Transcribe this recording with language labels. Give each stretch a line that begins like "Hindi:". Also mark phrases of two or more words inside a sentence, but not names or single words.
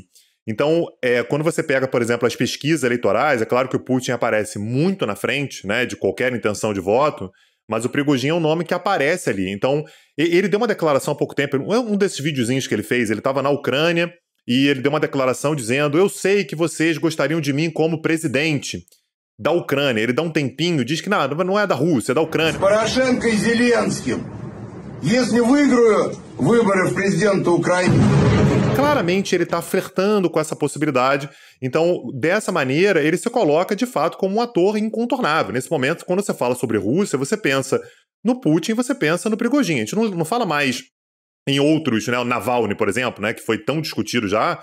Portuguese: Então, quando você pega, por exemplo, as pesquisas eleitorais, é claro que o Putin aparece muito na frente, né, de qualquer intenção de voto, mas o Prigozhin é um nome que aparece ali. Então, ele deu uma declaração há pouco tempo, um desses videozinhos que ele fez, ele estava na Ucrânia e ele deu uma declaração dizendo: eu sei que vocês gostariam de mim como presidente da Ucrânia. Ele dá um tempinho, diz que não é da Rússia, é da Ucrânia. Poroshenko e Zelensky.
Russian: Если выиграю выборы в президента Украины.
Portuguese: Claramente ele está flertando com essa possibilidade. Então, dessa maneira, ele se coloca, de fato, como um ator incontornável. Nesse momento, quando você fala sobre Rússia, você pensa no Putin, você pensa no Prigozhin. A gente não fala mais em outros, né? O Navalny, por exemplo, né, que foi tão discutido já.